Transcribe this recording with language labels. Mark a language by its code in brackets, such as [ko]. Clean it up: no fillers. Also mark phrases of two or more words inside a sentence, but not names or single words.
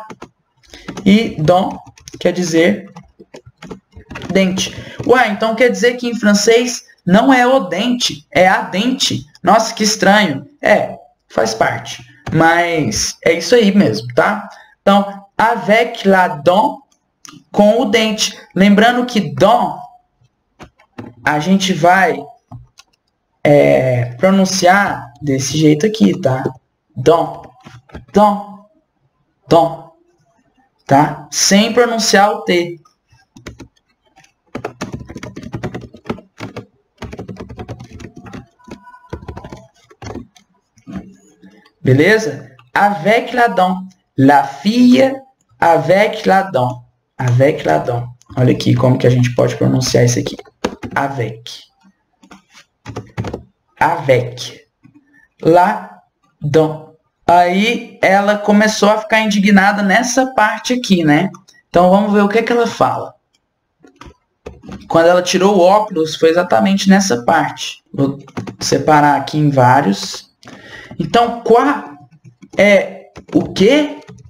[pt] E dent quer dizer dente. Ué, então quer dizer que em francês não é o dente, é a dente. Nossa, que estranho. Faz parte. Mas é isso aí mesmo, tá? Então, [fr] avec la dent, [pt] com o dente. Lembrando que dent, a gente vai pronunciar desse jeito aqui, tá? [fr] Dent, dent, dent, tá? [pt] Sem pronunciar o T. Beleza? [fr] Avec la dent. La fille avec la dent. Avec la dent. [pt] Olha aqui como que a gente pode pronunciar isso aqui. [fr] Avec. Avec. La dent. [pt] Aí ela começou a ficar indignada nessa parte aqui, né? Então vamos ver o que ela fala. Quando ela tirou o óculos, foi exatamente nessa parte. Vou separar aqui em vários. Então, quá é o quê?